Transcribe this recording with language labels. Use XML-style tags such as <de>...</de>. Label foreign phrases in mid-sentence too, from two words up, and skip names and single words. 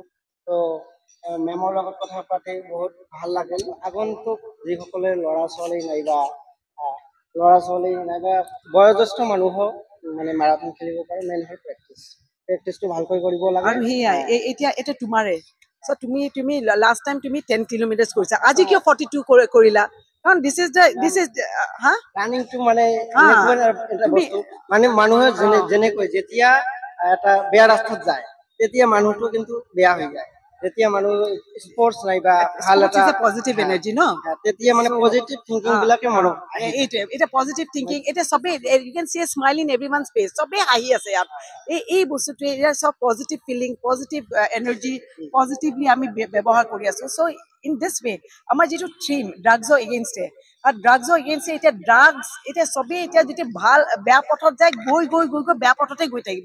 <as>তো মেমৰ লগত কথা পাতি বহুত ভাল লাগিল। আগন্তুক যিসকলে ল'ৰা ছোৱালী নাইবা বয়োজ্যেষ্ঠ মানুহো মানে মাৰাথন খেলিব পাৰে, মেইন হ'ল প্ৰেক্টিছটো ভালকৈ কৰিব লাগে। আৰু সেয়াই এতিয়া তোমাৰে so তুমি</as> <en>last time</en> <as>তুমি 10 কিলোমিটাৰ কৰিছা, আজি কিয় 42 কৰিলা?</as> <en>কাৰণ this is</en> <as>ৰানিংটো মানে এটা বস্তু, মানে মানুহে যেনেকৈ যেতিয়া এটা বেয়া ৰাস্তাত যায় তেতিয়া মানুহটো কিন্তু বেয়া হৈ যায়। যেতিয়া মানুহ স্পৰ্টছ নাইবা ভাল এটা</as> <en>positive energy ন,</en> <as>তেতিয়া মানে</as> <en>positive thinking</en> <as>বিলাকে মনত</as> <en>এটা positive thinking,</en> <as>এটা চবেই</as> <en>you can see a smile in everyone's face,</en> <as>চবেই হাঁহি আছে ইয়াত। এই বস্তুটোৱে চব</as> <en>positive feeling, positive energy</en> <as>পজিটিভলি আমি ব্যৱহাৰ কৰি আছো।</as> <en>so in this way</en> <as>আমাৰ যিটো থিম</as> <en>drugs against,</en> <as>আৰু</as> <en>drugs against</en> <as>এতিয়া চবেই এতিয়া যেতিয়া ভাল বেয়া পথত যায়, গৈ বেয়া পথতে গৈ থাকিব।</as>